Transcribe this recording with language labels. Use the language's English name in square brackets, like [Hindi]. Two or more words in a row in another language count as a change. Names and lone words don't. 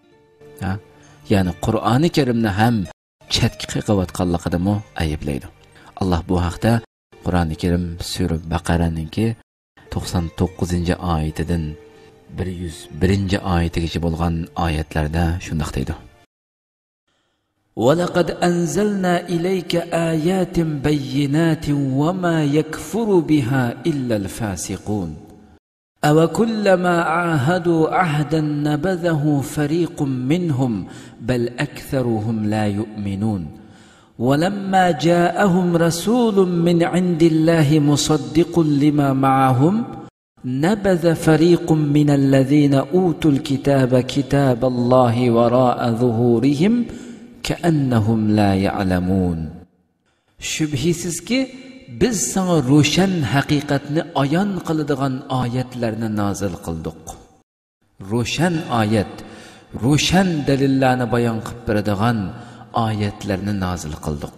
[Uzbek] Ya'ni Qur'oni Karimni ham chetga qo'yayotganligini ayiblaydi. Alloh bu haqda Qur'oni Karim Sura Baqaraninki 99-oyatidan 101-oyatigacha bo'lgan oyatlarda shunday deydi. [Arabic] وَلَقَدْ أَنزَلْنَا إِلَيْكَ آيَاتٍ بَيِّنَاتٍ وَمَا يَكْفُرُ بِهَا إِلَّا الْفَاسِقُونَ أَوَكُلَّمَا عَاهَدُوا عَهْدًا نَبَذَهُ فَرِيقٌ مِّنْهُمْ بَلْ أَكْثَرُهُمْ لَا يُؤْمِنُونَ وَلَمَّا جَاءَهُمْ رَسُولٌ مِّنْ عِندِ اللَّهِ مُصَدِّقٌ لِمَا مَعَهُمْ نَبَذَ فَرِيقٌ مِّنَ الَّذِينَ أُوتُوا الْكِتَابَ كِتَابَ اللَّهِ وَرَاءَ ظُهُورِهِمْ كَأَنَّهُمْ لَا يَعْلَمُونَ. [Uzbek] Şübhisizki biz sana ro'shan haqiqatni ayon qiladigan oyatlarni nozil qildik. Ro'shan oyat, ro'shan dalillarni bayon qilib beradigan oyatlarni nozil qildik.